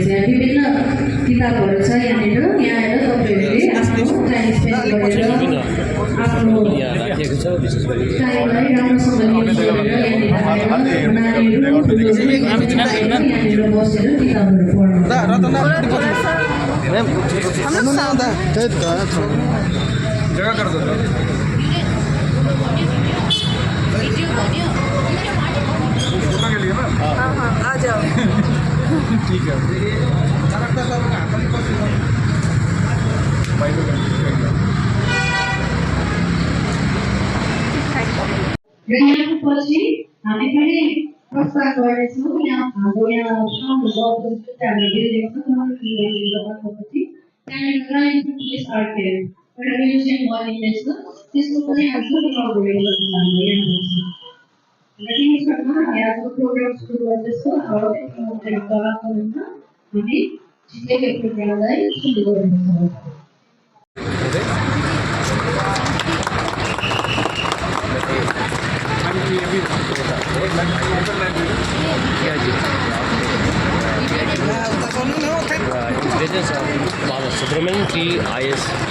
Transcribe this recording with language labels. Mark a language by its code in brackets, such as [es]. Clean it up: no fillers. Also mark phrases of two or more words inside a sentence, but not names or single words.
[ne] यहाँ विभिन्न किताबहरू छ यहाँनिर। यहाँ आएर तपाईँहरूले आफ्नो [en] time spend [ne] गरेर आफ्नो टाइमलाई राम्रोसँग युज गरेर यहाँनिर आएर नानीहरू ठुलोहरू यहाँनिर बसेर किताबहरू पढ्नु। [hi] जगह कर दो फोटो के लिए ना हाँ हाँ आ जाओ। ठीक है भाई लोग [ne] र यहाँको पछि हामी पनि प्रस्ताव गर्नेछौँ। यहाँ हाम्रो यहाँ सानो हामीले हेरेको छौँ पछि त्यहाँनिर [en] crime police arcade [ne] एउटा म्युजियम बनिँदैछ। त्यसको पनि हामी इनअगुरेट गर्न हाम्रो यहाँ र तिमीसँग यहाँको प्रोग्राम सुरु गर्दैछौँ। हामी छिटै प्रोग्रामलाई सुरु गर्नेछौँ। [en] Legends of Baba Subramanian T. I.S.